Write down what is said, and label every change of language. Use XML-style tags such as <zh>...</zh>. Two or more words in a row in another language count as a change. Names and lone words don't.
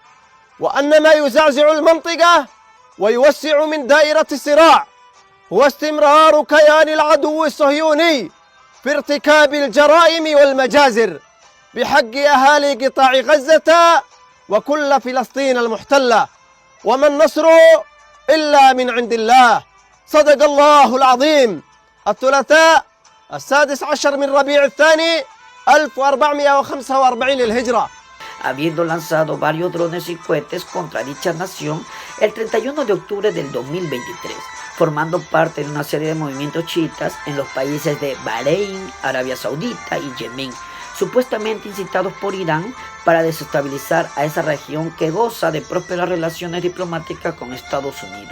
<ar>وأن ما يزعزع المنطقة ويوسع من دائرة الصراع هو استمرار كيان العدو الصهيوني في ارتكاب الجرائم والمجازر بحق أهالي قطاع غزة وكل فلسطين المحتلة، وما النصر إلا من عند الله. صدق الله العظيم. الثلاثاء 16 من ربيع الثاني 1445 للهجرة.</ar> <es>Habiendo lanzado varios drones y cohetes contra dicha nación el 31 de octubre del 2023, formando parte de una serie de movimientos chiitas en los países de Bahrein, Arabia Saudita y Yemen, supuestamente incitados por Irán para desestabilizar a esa región que goza de prósperas relaciones diplomáticas con Estados Unidos.</es>